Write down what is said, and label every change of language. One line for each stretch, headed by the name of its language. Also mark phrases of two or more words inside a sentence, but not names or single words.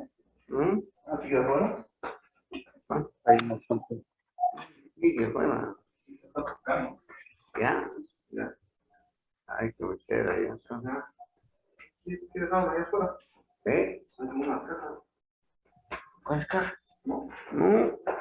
Spanish: Así que bueno.
Chinese: 哎，我上次。
Spanish: Y que bueno. Eh?
Portuguese: Quais carros? Não.